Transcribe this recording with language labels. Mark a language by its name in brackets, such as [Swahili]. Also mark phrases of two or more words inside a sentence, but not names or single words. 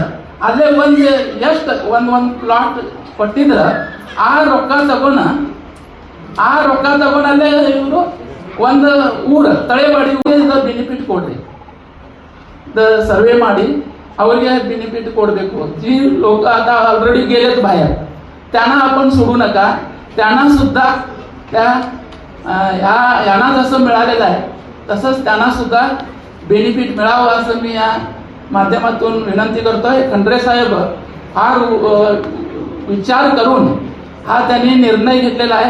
[Kannada] ಅಲ್ಲೇ ಎಷ್ಟು ಒಂದು ಪ್ಲಾಟ್ ಕೊಟ್ಟಿದ್ರೆ ಆ ರೊಕ್ಕ ತಗೊಂಡು ಅಲ್ಲೇ ಇವರು ಒಂದು ಊರು ತಳೆವಾಡಿ ಬೆನಿಫಿಟ್ ಕೊಡ್ರಿ. सर्वे ಮಾಡಿ ಅವರಿಗೆ बेनिफिट ಕೊಡಬೇಕು. [Marathi] जी लोक आता ऑलरेडी गेलेत बाहेर, त्यांना आपण सोडू नका. त्यांना सुद्धा यांना जसं मिळालेलं आहे तसंच त्यांना सुद्धा बेनिफिट मिळावं असं मी या माध्यमातून विनंती करतोय. खंडरे साहेब फार विचार करून हा त्यांनी निर्णय घेतलेला आहे.